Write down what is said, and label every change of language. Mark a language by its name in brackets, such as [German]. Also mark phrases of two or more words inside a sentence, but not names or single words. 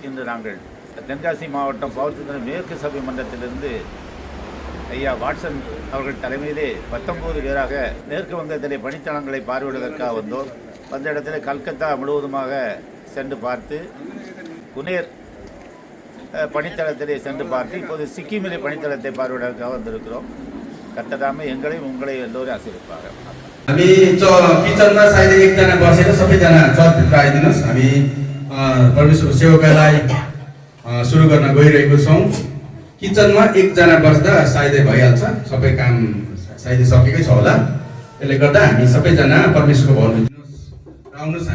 [Tamil] இன்று நாங்கள் தென்காசி மாவட்டம் பவுர்த்தின மேற்கு சபை மன்றத்திலிருந்து ஐயா வாட்சன் அவர்கள் தலைமையிலே 19 பேராக மேற்கு வங்கத்திலே பணித்தளங்களை பார்வையிடுவதற்காக வந்தோம். வந்த இடத்துல கல்கத்தா முழுவதுமாக சென்று பார்த்து புனேர் பணித்தளத்திலே சென்று பார்த்து இப்போது சிக்கிமிலே பணித்தளத்தை பார்வையிடுவதற்காக வந்திருக்கிறோம். கர்த்ததாமே எங்களையும் உங்களை எல்லோரும் ஆசீர்வதிப்பார்கள். [Nepali] हामी किचनमा सायद एकजना बसेर सबैजना चर्चभित्र आइदिनुहोस्। हामी परमेश्वरको सेवाकालाई सुरु गर्न गइरहेको छौँ। किचनमा एकजना बस्दा सायदै भइहाल्छ, सबै काम सायदै सकेकै छ होला। त्यसले गर्दा हामी सबैजना परमेश्वरको भवन दिनुहोस् र आउनुहोस्।